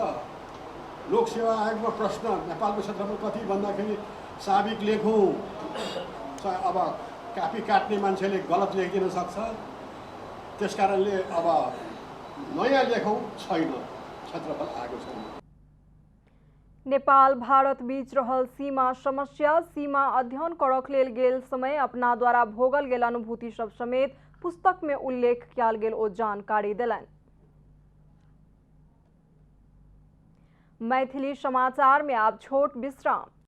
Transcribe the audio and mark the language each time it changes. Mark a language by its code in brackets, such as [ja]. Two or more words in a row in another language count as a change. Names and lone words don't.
[ne] लोकसेवा आयोगको प्रश्न नेपालको क्षेत्रफल कति भन्दाखेरि साबिक लेखौँ, अब कापी काट्ने मान्छेले गलत लेखिदिन सक्छ। त्यसकारणले अब नयाँ लेखौँ, छैन, क्षेत्रफल आएको छैन। [mai] नेपाल भारत बीच रहल सीमा समस्या, सीमा अध्ययन करक लेल गेल समय अपना द्वारा भोगल गेल अनुभूति सब समेत पुस्तक में उल्लेख किया गेल ओ जानकारी देलनि। मैथिली समाचार में आप छोट विश्राम।